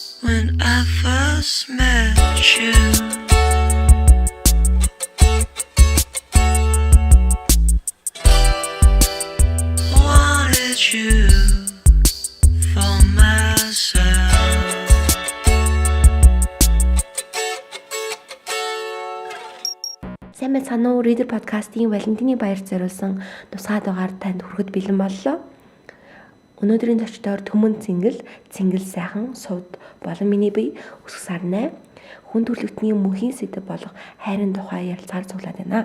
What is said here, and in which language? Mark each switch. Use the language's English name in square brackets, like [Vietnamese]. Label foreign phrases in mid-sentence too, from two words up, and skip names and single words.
[English] when I first met you. Wanted you for myself. [Mongolian] Сайн байна уу? Reader podcast-ийн Валентины баяр зориулсан тусгай дугаар танд хүрэхэд бэлэн боллоо. Өнөөдрийн зочдоор Төмөн Цэнгэл сайхан сувд болон миний бие өсөх сарнай хүн төрөлхтний мөнхийн сэдэв болох хайрын тухай ярилцахаар цуглаад байна.